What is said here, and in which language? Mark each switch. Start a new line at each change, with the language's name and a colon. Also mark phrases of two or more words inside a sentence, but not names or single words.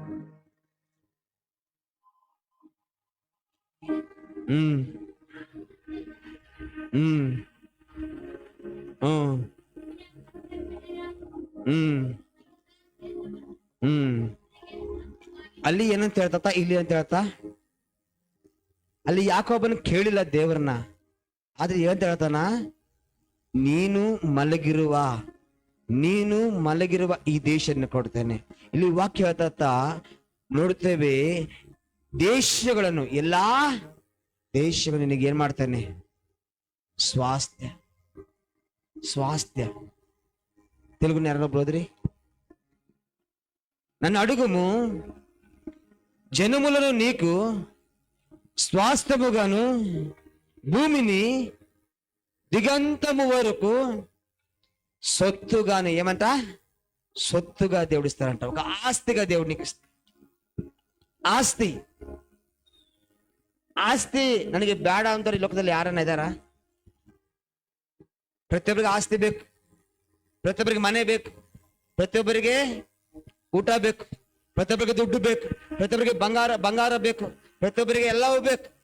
Kannada: 8 ಹ್ಮ್ ಹ್ಮ್ ಹ್ಮ್ ಹ್ಮ್ ಅಲ್ಲಿ ಏನಂತ ಹೇಳ್ತಾ, ಇಲ್ಲಿ ಅಂತ ಹೇಳ್ತಾ, ಅಲ್ಲಿ ಯಾಕೋಬನ ಕೇಳಿಲ್ಲ ದೇವ್ರನ್ನ, ಆದ್ರೆ ಏನಂತ ಹೇಳ್ತಾನ, ನೀನು ಮಲಗಿರುವ ನೀನು ಮಲಗಿರುವ ಈ ದೇಶವನ್ನು ಕೊಡ್ತೇನೆ. ಇಲ್ಲಿ ವಾಕ್ಯ ಹೇಳ್ತಾ ನೋಡ್ತೇವೆ, ದೇಶಗಳನ್ನು, ಎಲ್ಲಾ ದೇಶಗಳು ನಿನಗೆ ಏನ್ ಮಾಡ್ತೇನೆ, ಸ್ವಾಸ್ಥ್ಯ.
Telugu: ಸ್ವಾಸ್ಥ್ಯ తెలుగు నేరలో బ్రోదరి, నన్ను అడుగుము, జనములను నీకు స్వాస్థ్యముగాను, భూమిని దిగంతము వరకు సొత్తుగాను, ఏమంట, సొత్తుగా దేవుడిస్తారంట. ఒక ఆస్తిగా దేవుడు నీకు ఇస్తా.
Kannada: ಆಸ್ತಿ ಆಸ್ತಿ ನನಗೆ ಬೇಡ ಅಂತಾರೆ ಈ ಲೋಕದಲ್ಲಿ ಯಾರನ್ನ ಇದ್ದಾರ? ಪ್ರತಿಯೊಬ್ಬರಿಗೆ ಆಸ್ತಿ ಬೇಕು, ಪ್ರತಿಯೊಬ್ಬರಿಗೆ ಮನೆ ಬೇಕು, ಪ್ರತಿಯೊಬ್ಬರಿಗೆ ಊಟ ಬೇಕು, ಪ್ರತಿಯೊಬ್ಬರಿಗೆ ದುಡ್ಡು ಬೇಕು, ಪ್ರತಿಯೊಬ್ಬರಿಗೆ ಬಂಗಾರ ಬೇಕು, ಪ್ರತಿಯೊಬ್ಬರಿಗೆ ಎಲ್ಲವೂ ಬೇಕು.